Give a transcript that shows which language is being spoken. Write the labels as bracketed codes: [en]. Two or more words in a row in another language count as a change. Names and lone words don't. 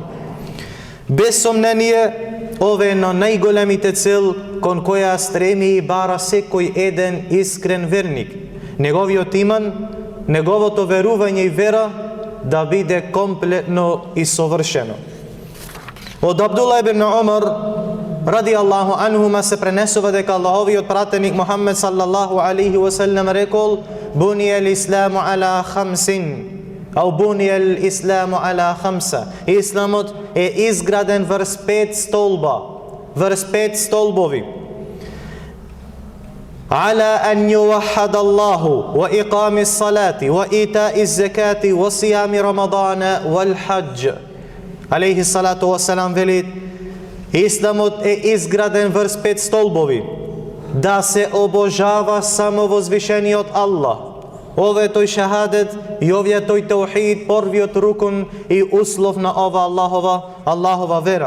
[mk] Без сомнение, ова е на најголемите цел кон која стреми и бара секој еден искрен верник. Неговиот иман, неговото верување и вера да биде комплетно и совршено. Од Абдулла ибн Умар [ar] رضي الله عنهما [mk] се пренесува дека Аллаховиот пратеник Мухаммед [ar] صلى الله عليه وسلم [mk] рекол: [ar] "بني الإسلام على خمس أو بني الإسلام على خمسة. [mk] Исламот е изграден врз 5 столба, врз 5 столбови. [ar] على أن يوحد الله وإقام الصلاة وإيتاء الزكاة وصيام رمضان والحج. عليه الصلاة والسلام [mk] велит, Исламот е изграден врз 5 столбови, да се обожава само возвишениот Аллах. Ове тој шахадет и овие тој таухид, првиот рукун и услов на ова Аллахова вера.